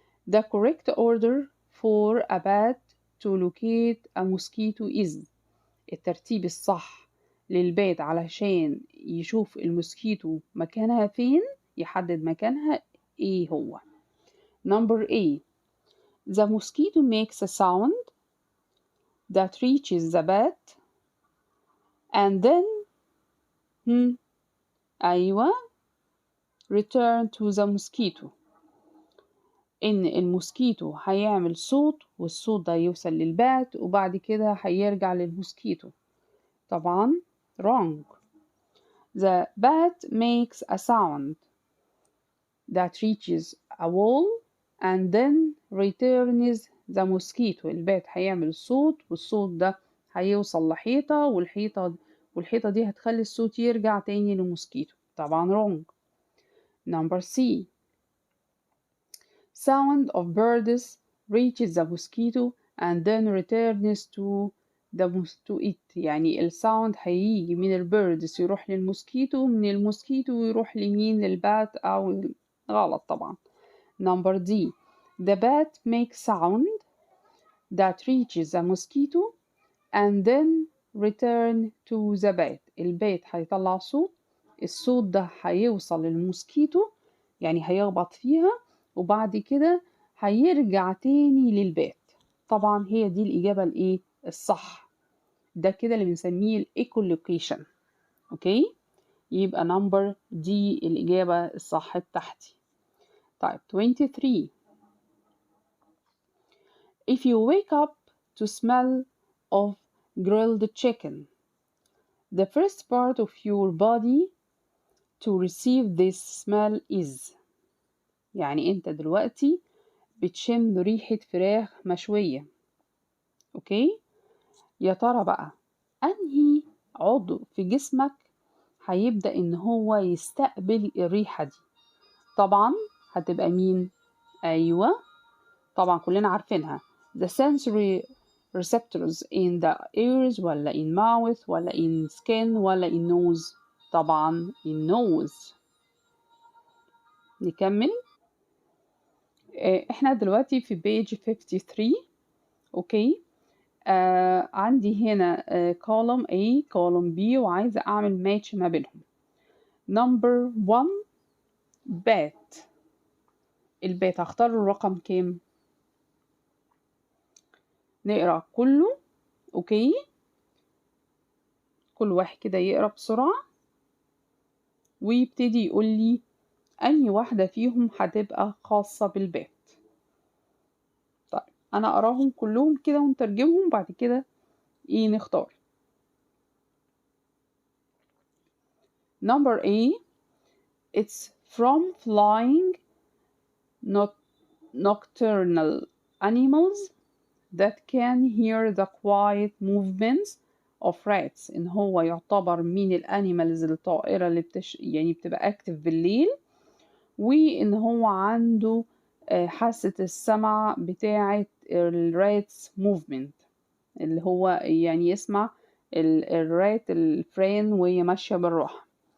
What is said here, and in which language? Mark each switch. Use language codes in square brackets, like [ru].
[en] The correct order for a bat to locate a mosquito is. [ar] الترتيب الصح للبات علشان يشوف الموسكيتو مكانها فين، يحدد مكانها ايه هو. [en] Number A the mosquito makes a sound that reaches the bat and then [ar] أيوة [en] return to the mosquito. [ar] إن الموسكيتو هيعمل صوت والصوت ده يوصل للبات وبعد كده هيرجع للموسكيتو. طبعا [en] wrong. The bat makes a sound that reaches a wall and then returns the mosquito. [ar] البات هيعمل صوت والصوت ده هيوصل لحيطة والحيطة دي هتخلي الصوت يرجع تاني للموسكيتو. طبعا [en] wrong. Number C sound of birds reaches the mosquito and then returns to it. [ar] يعني الساوند هيجي من البيردز يروح للموسكيتو، من الموسكيتو يروح لمين؟ للبات أو غلط طبعا. [en] Number D the bat makes sound that reaches the mosquito and then return to the bat. [ar] البات هيطلع صوت، الصوت ده هيوصل للموسكيتو يعني هيخبط فيها وبعد كده هيرجع تاني للبات. طبعا هي دي الإجابة الإيه؟ الصح. ده كده اللي بنسميه الإيكولوكيشن. أوكي؟ يبقى نمبر دي الإجابة الصح بتاعتي. طيب 23 [en] If you wake up to smell of grilled chicken, the first part of your body to receive this smell is. [ar] يعني أنت دلوقتي بتشم ريحة فراخ مشوية. أوكي؟ يا ترى بقى أنهي عضو في جسمك هيبدأ إن هو يستقبل الريحة دي؟ طبعا هتبقى مين؟ أيوة طبعا كلنا عارفينها [en] the sensory receptors in the ears [ar] ولا [en] in mouth [ar] ولا [en] in skin [ar] ولا [en] in nose. [ar] طبعا [en] in nose. [ar] نكمل. احنا دلوقتي في page 53. اوكي عندي هنا column A column B وعايزة أعمل match ما بينهم. [en] number 1 bat. [ar] البات هختار الرقم كام؟ نقرأ كله. أوكي كل واحد كده يقرأ بسرعة ويبتدي يقول لي أي واحدة فيهم هتبقى خاصة بالبات. طيب أنا أقراهم كلهم كده ونترجمهم بعد كده نختار. [en] number A it's from flying nocturnal animals that can hear the quiet movements of rats. [ar] إن هو يعتبر من الانيمالز الطائرة اللي يعني بتبقى active بالليل، وإن هو عنده حاسة السمع بتاعة الراتس movement اللي هو يعني يسمع الرات الفرين وهي ماشية بالراحة.